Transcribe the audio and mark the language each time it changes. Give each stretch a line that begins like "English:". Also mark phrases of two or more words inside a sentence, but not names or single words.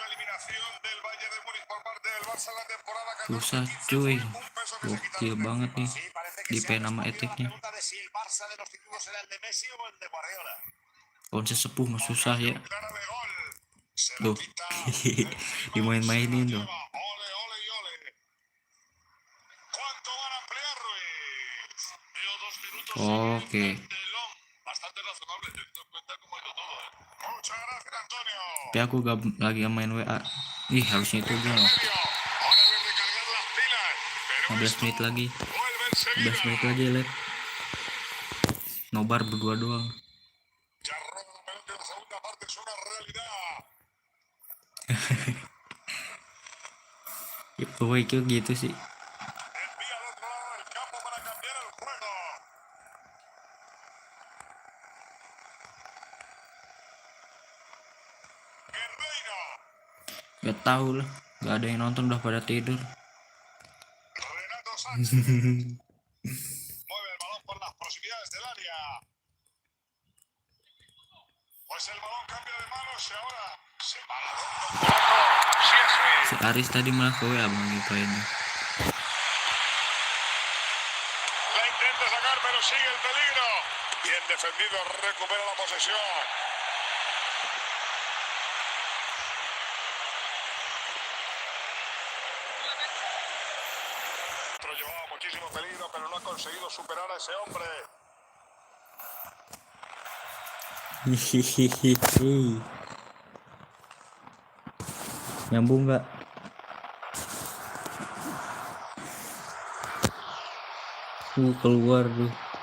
Spanish: Eliminación del Bayern de Múnich por parte del Barça en la temporada
Indonesian: Susah
Spanish: 14-15
Indonesian: cuy,
Spanish: fue un peso que se
Indonesian: gokil
Spanish: quitaron de
Indonesian: banget
Spanish: encima.
Indonesian: nih
Spanish: Sí, parece que
Indonesian: di
Spanish: se ha
Indonesian: pen sama
Spanish: respondido a la
Indonesian: eteknya.
Spanish: pregunta de si el Barça de los títulos era el de Messi o el de Guardiola.
Indonesian: Pohon sesepuh mah susah ya.
Spanish: Ocasión clara de gol. Se la
Indonesian: Duh,
Spanish: quita encima, se
Indonesian: dimain-mainin
Spanish: la
Indonesian: dong.
Spanish: lleva. Ole, ole y ole. ¿Cuánto van a ampliar, Ruiz? Veo 2 minutos
Indonesian: Oke,
Spanish: sin Delón. Bastante razonable teniendo en cuenta cómo ha ido todo, ¿eh? Muchas gracias, Antonio.
Indonesian: tapi aku lagi main WA. Ih, harusnya itu gol.
Spanish: Intermedio. Ahora deben recargar las pilas. Pero
Indonesian: 15
Spanish: esto
Indonesian: menit lagi.
Spanish: vuelve
Indonesian: 15 menit
Spanish: enseguida.
Indonesian: lagi, Lep. Nobar berdua doang.
Spanish: Ya roba la pelota en la segunda parte, es una realidad.
Indonesian: Itu gitu sih.
Spanish: Envía al otro lado del campo para cambiar el juego. Guerreiro.
Indonesian: Gak tahu lah, gak ada yang nonton, udah pada tidur.
Spanish: Renato Sánchez. Mueve el balón por las proximidades del área. Pues el balón cambia de manos y ahora se para.
Indonesian: Si Aris tadi malah ke WA bang gitu ini.
Spanish: La intenta sacar, pero sigue el peligro. Bien defendido, recupera la posesión. Llevaba muchísimo peligro, pero no ha conseguido superar a ese hombre. Hihihihi.
Indonesian: Nyambung nggak? Keluar tuh.